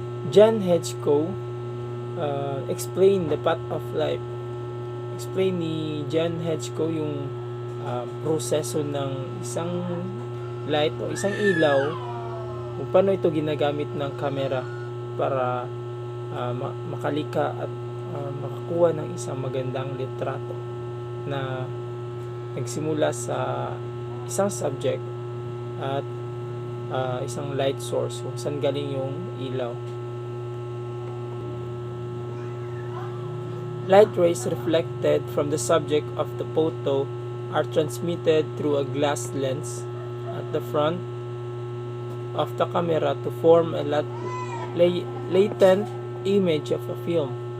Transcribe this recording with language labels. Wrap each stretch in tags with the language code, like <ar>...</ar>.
<en>John Hedgecoe explained the path of light.</en> <tl>Explain ni John Hedgecoe yung proseso ng isang light o isang ilaw kung paano ito ginagamit ng camera para makalika at makakuha ng isang magandang litrato na nagsimula sa isang subject at isang light source kung saan galing yung ilaw.</tl> <en>Light rays reflected from the subject of the photo are transmitted through a glass lens at the front of the camera to form a latent image of a film.</en>